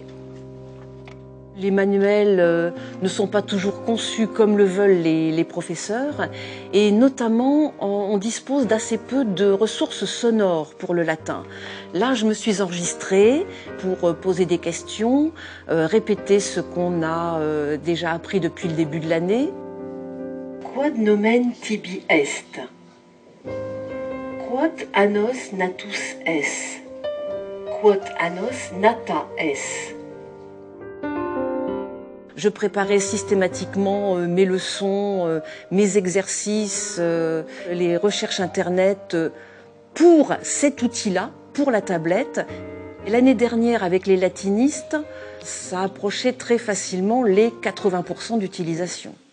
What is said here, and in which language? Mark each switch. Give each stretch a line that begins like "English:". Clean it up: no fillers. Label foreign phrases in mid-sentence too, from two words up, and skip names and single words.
French: Les manuels ne sont pas toujours conçus comme le veulent les professeurs et notamment on dispose d'assez peu de ressources sonores pour le latin. Là, je me suis enregistrée pour poser des questions, répéter ce qu'on a déjà appris depuis le début de l'année.
Latin: Quod nomen tibi est? Quod annos natus es? Quod annos nata es?
French: Je préparais systématiquement mes leçons, mes exercices, les recherches internet pour cet outil-là, pour la tablette. L'année dernière, avec les latinistes, ça approchait très facilement les 80% d'utilisation.